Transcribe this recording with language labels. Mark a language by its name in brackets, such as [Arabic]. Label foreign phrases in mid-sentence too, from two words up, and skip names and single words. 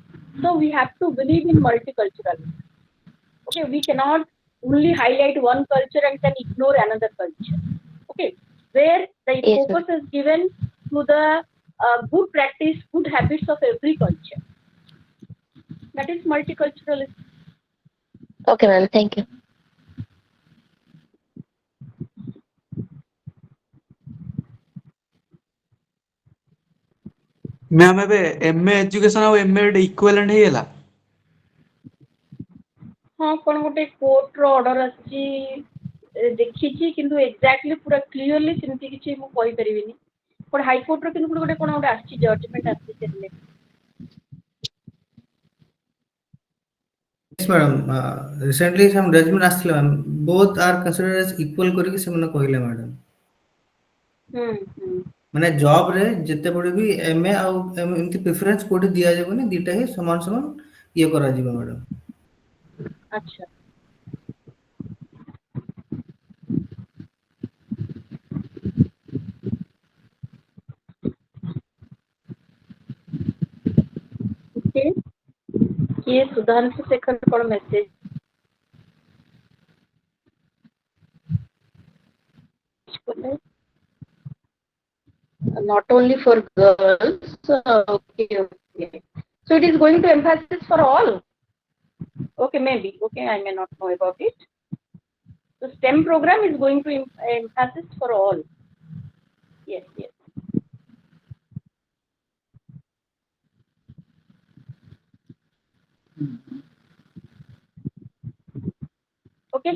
[English] So we have to believe in multiculturalism. Okay, we cannot only highlight one culture and then ignore another culture. Okay, where the focus is given to the good practice, good habits of every culture. That is multiculturalism. Okay, ma'am. Thank you. [Odia] ମ୍ୟାମ୍ ଏବେ MA ଏଜୁକେସନ ଆଉ MA ଇକ୍ୱାଲେଣ୍ଟ ହେଇଗଲା? ହଁ, କଣ ଗୋଟେ କୋର୍ଟର ଅର୍ଡର ଆସିଛି ଦେଖିଛି, କିନ୍ତୁ ଏକ୍ଜାକ୍ଟଲି ପୁରା କ୍ଲିୟରଲି ସେମିତି କିଛି ମୁଁ କହିପାରିବିନି। ଗୋଟେ ହାଇକୋର୍ଟର କିନ୍ତୁ ଗୋଟେ କଣ ଗୋଟେ ଆସିଛି, ଜଜମେଣ୍ଟ ଆସିଛି। [English] Yes, madam. Recently some judgment ଆସିଥିଲା ma'am. Both are considered as equal [Odia] କରିକି ସେମାନେ କହିଲେ [English] madam. [Odia] ମାନେ ଜବ୍ ରେ ଯେତେବେଳେ ବି MA ଆଉ ଏମିତି ପ୍ରିଫରେନ୍ସ କୋଉଠି ଦିଆଯିବନି, ଦିଟା ହିଁ ସମାନ ସମାନ ଇଏ କରାଯିବ madam. ଆଚ୍ଛା। କିଏ ସୁଧାଂଶୁ ଶେଖର କଣ ମେସେଜ କଲେ? [English] Not only for girls. Okay, okay. So it is going to emphasis for all. Okay, maybe. Okay, I may not know about it. The STEM program is going to emphasis for all. Yes, yes. Okay.